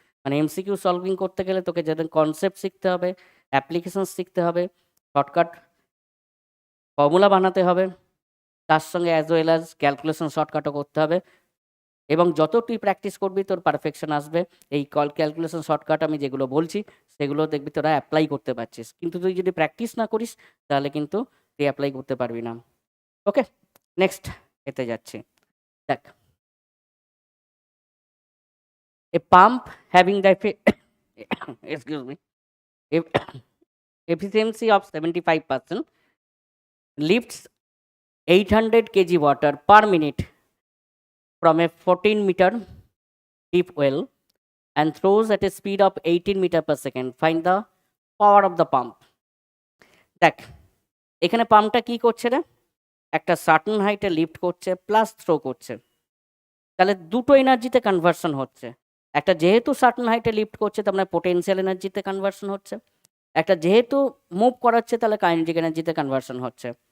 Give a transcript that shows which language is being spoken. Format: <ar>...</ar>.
<bn>মানে MCQ solving করতে গেলে তোকে যাদের কনসেপ্ট শিখতে হবে, অ্যাপ্লিকেশনস শিখতে হবে, শর্টকাট ফর্মুলা বানাতে হবে, তার সঙ্গে অ্যাজ ওয়েল অ্যাজ ক্যালকুলেশন শর্টকাটও করতে হবে। এবং যত তুই প্র্যাকটিস করবি তোর পারফেকশন আসবে। এই ক্যালকুলেশন শর্টকাট আমি যেগুলো বলছি সেগুলো দেখবি তোরা অ্যাপ্লাই করতে পারছিস, কিন্তু তুই যদি প্র্যাকটিস না করিস তাহলে কিন্তু তুই অ্যাপ্লাই করতে পারবি না। ওকে, নেক্সট এতে যাচ্ছি।</bn> <en>দেখ, a pump having the excuse me efficiency of 75% lifts 800 kg water per minute from a 14 meter deep well and throws at a speed of 18 meter per second. Find the power of the pump.</en> <bn>দেখ এখানে পাম্পটা কি করছে রে, একটা certain হাইটে lift করছে plus throw করছে, তাহলে দুটো এনার্জিতে কনভার্সন হচ্ছে। একটা যেহেতু সার্টেন হাইটে লিফট করছে তার মানে পোটেনশিয়াল এনার্জিতে কনভার্সন হচ্ছে, একটা যেহেতু মুভ করাচ্ছে তাহলে কাইনেটিক এনার্জিতে কনভার্সন হচ্ছে।</bn>